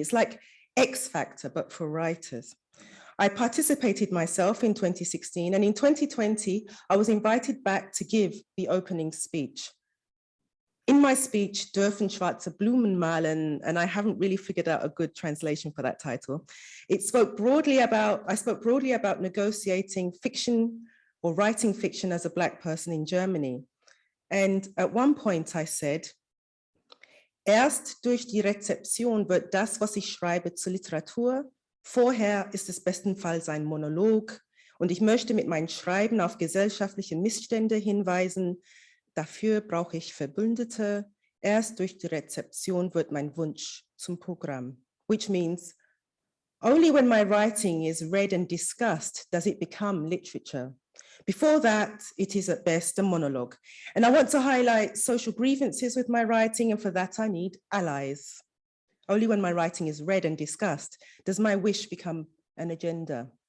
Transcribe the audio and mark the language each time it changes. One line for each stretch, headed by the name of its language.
English: It's like X Factor, but for writers. I participated myself in 2016, and in 2020, I was invited back to give the opening speech. In my speech, Dürfen schwarze Blumen malen, and I haven't really figured out a good translation for that title. I spoke broadly about negotiating fiction or writing fiction as a Black person in Germany. And at one point I said,
German: erst durch die Rezeption wird das, was ich schreibe, zur Literatur. Vorher ist es bestenfalls ein Monolog, und ich möchte mit meinem Schreiben auf gesellschaftliche Missstände hinweisen. Dafür brauche ich Verbündete. Erst durch die Rezeption wird mein Wunsch zum Programm.
English: Which means, only when my writing is read and discussed does it become literature. Before that, it is at best a monologue. And I want to highlight social grievances with my writing, and for that I need allies. Only when my writing is read and discussed does my wish become an agenda.